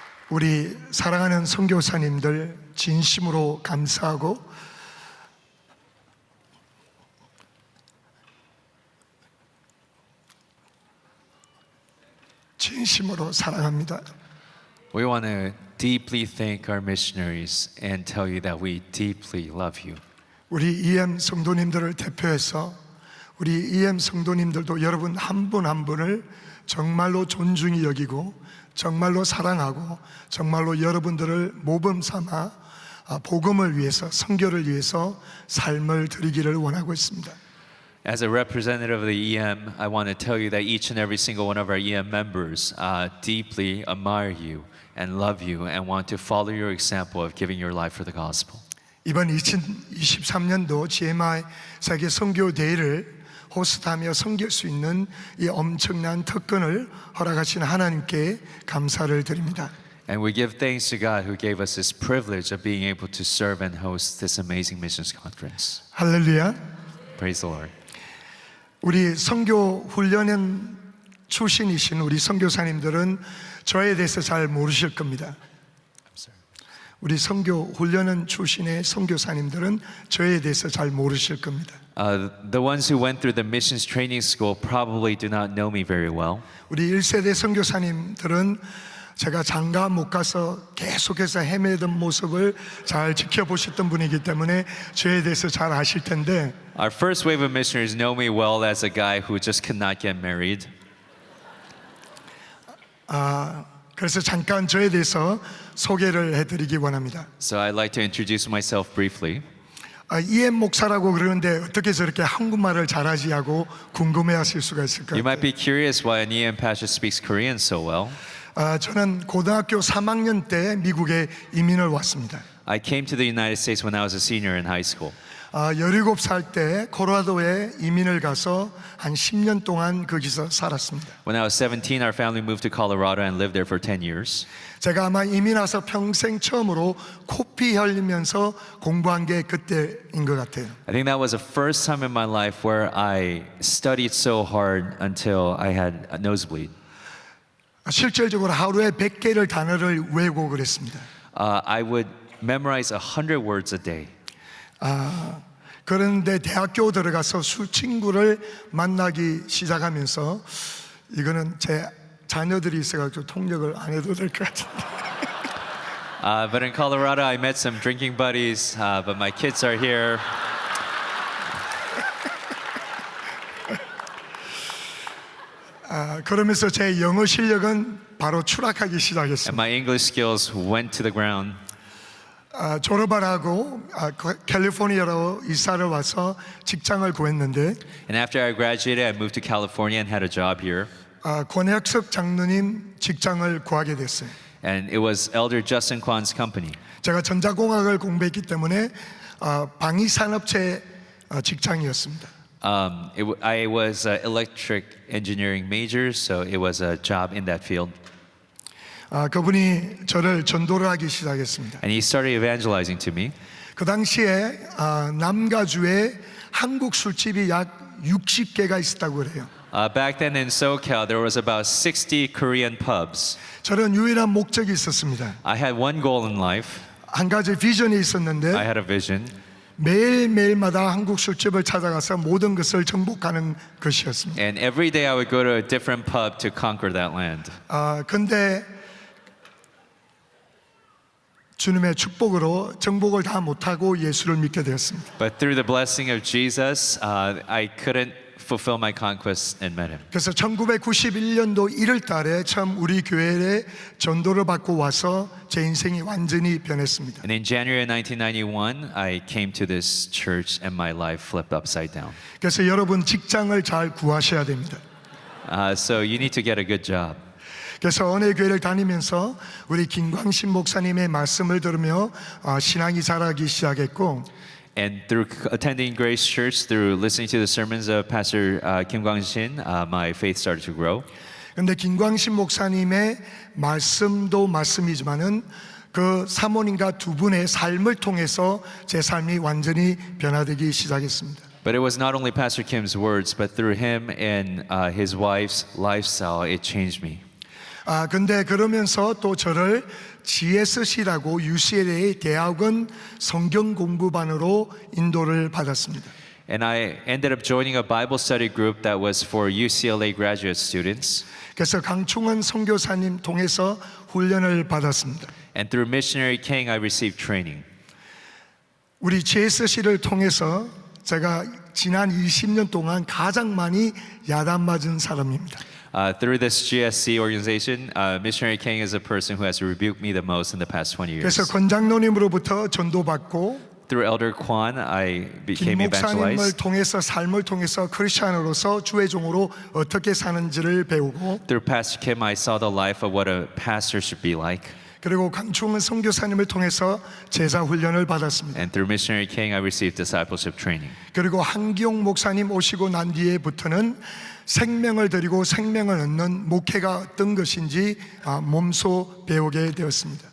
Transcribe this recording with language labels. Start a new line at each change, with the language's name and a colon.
Korean: 우리 사랑하는 선교사님들 진심으로 감사하고 진심으로 사랑합니다.
English: We want to deeply thank our missionaries and tell you that we deeply love you.
Korean: 우리 EM 성도님들을 대표해서 우리 EM 성도님들도 여러분 한 분 한 분을 정말로 존중히 여기고 정말로 사랑하고 정말로 여러분들을 모범 삼아 복음을 위해서 선교를 위해서 삶을 드리기를 원하고 있습니다.
English: As a representative of the EM, I want to tell you that each and every single one of our EM members deeply admire you and love you and want to follow your example of giving your life for the gospel.
Korean: 이번 2023년도 GMI 세계 선교 대회를 호스트하며 섬길 수 있는 이 엄청난 특권을 허락하신 하나님께 감사를 드립니다.
English: And we give thanks to God who gave us this privilege of being able to serve and host this amazing missions conference.
Korean: 할렐루야.
English: Praise the Lord.
Korean: 우리 선교 훈련원 출신이신 우리 선교사님들은 저에 대해서 잘 모르실 겁니다. 우리 선교 훈련원 출신의 선교사님들은 저에 대해서 잘 모르실 겁니다.
English: The ones who went through the missions training school probably do not know me very well.
Korean: 우리 1세대 선교사님들은 제가 장가 못 가서 계속해서 헤매던 모습을 잘 지켜보셨던 분이기 때문에 저에 대해서 잘 아실 텐데
English: Our first wave of missionaries know me well as a guy who just could not get married.
Korean: 그래서 잠깐 저에 대해서 소개를 해드리기 원합니다.
English: So I'd like to introduce myself briefly.
Korean: EM 목사라고 그러는데 어떻게 저렇게 한국말을 잘하지 하고 궁금해하실 수가 있을
English: You might
Korean: 거예요.
English: be curious why an EM pastor speaks Korean so well.
Korean: 저는 고등학교 3학년 때 미국에 이민을 왔습니다.
English: I came to the United States when I was a senior in high school.
Korean: 17살 때 콜로라도에 이민을 가서 한 10년 동안 거기서 살았습니다.
English: When I was 17, our family moved to Colorado and lived there for 10 years.
Korean: 제가 아마 이민 와서 평생 처음으로 코피 흘리면서 공부한 게 그때인 것 같아요.
English: I think that was the first time in my life where I studied so hard until I had a nosebleed.
Korean: 실질적으로 하루에 100개를 단어를 외우고 그랬습니다.
English: I would memorize 100 words a day.
Korean: 그런데 대학교 들어가서 술 친구를 만나기 시작하면서 이거는 제 자녀들이 있어가지고 통역을 안 해도 될 것 같은데.
English: But in Colorado, I met some drinking buddies, but my kids are here.
Korean: 그러면서 제 영어 실력은 바로 추락하기
English: And
Korean: 시작했습니다.
English: my English skills went to the ground.
Korean: 졸업을 하고 캘리포니아로 이사를 와서 직장을 구했는데
English: And after I graduated, I moved to California and had a job here.
Korean: 권혁석 장로님 직장을 구하게 됐어요.
English: And it was Elder Justin Kwan's company.
Korean: 제가 전자공학을 공부했기 때문에 방위산업체 직장이었습니다.
English: I was an electric engineering major, so it was a job in that field.
Korean: 그분이 저를 전도를 하기 시작했습니다.
English: And he started evangelizing to me.
Korean: 그 당시에 남가주에 한국 술집이 약 60개가 있었다고 그래요.
English: Back then in SoCal, there was about 60 Korean pubs.
Korean: 저는 유일한 목적이 있었습니다.
English: I had one goal in life.
Korean: 한 가지 비전이
English: I
Korean: 있었는데
English: had a vision.
Korean: 매일매일마다 한국 술집을 찾아가서 모든 것을 정복하는 것이었습니다.
English: And every day I would go to a different pub to conquer that land.
Korean: 근데 주님의 축복으로 정복을 다 못하고 예수를 믿게 되었습니다.
English: But through the blessing of Jesus, I couldn't fulfill my conquest and met him.
Korean: 그래서 1991년도 1월 달에 처음 우리 교회에 전도를 받고 와서 제 인생이 완전히 변했습니다.
English: And in January 1991, I came to this church and my life flipped upside down.
Korean: 그래서 여러분 직장을 잘 구하셔야 됩니다.
English: So you need to get a good job.
Korean: 그래서 은혜 교회를 다니면서 우리 김광신 목사님의 말씀을 들으며 신앙이 자라기 시작했고
English: And through attending Grace Church, through listening to the sermons of Pastor Kim Kwang-shin, my faith started to grow.
Korean: 그런데 김광신 목사님의 말씀도 말씀이지만은 그 사모님과 두 분의 삶을 통해서 제 삶이 완전히 변화되기 시작했습니다.
English: But it was not only Pastor Kim's words, but through him and his wife's lifestyle, it changed me.
Korean: 근데 그러면서 또 저를 GSC라고 UCLA 대학원 성경 공부반으로 인도를 받았습니다.
English: And I ended up joining a Bible study group that was for UCLA graduate students.
Korean: 그래서 강충원 선교사님 통해서 훈련을 받았습니다.
English: And through Missionary King, I received training.
Korean: 우리 GSC를 통해서 제가 지난 20년 동안 가장 많이 야단 맞은 사람입니다.
English: Through this GSC organization, Missionary King is a person who has rebuked me the most in the past 20 years.
Korean: 그래서 권장로님으로부터 전도받고
English: Through Elder Kwan, I
Korean: 김
English: became
Korean: 목사님을
English: evangelized.
Korean: 통해서 삶을 통해서 크리스천으로서 주의 종으로 어떻게 사는지를 배우고
English: Through Pastor Kim, I saw the life of what a pastor should be like.
Korean: 그리고 강충원 선교사님을 통해서 제자 훈련을 받았습니다.
English: And through Missionary King, I received discipleship training.
Korean: 그리고 한기용 목사님 오시고 난 뒤에부터는 생명을 드리고 생명을 얻는 목회가 어떤 것인지 몸소 배우게 되었습니다.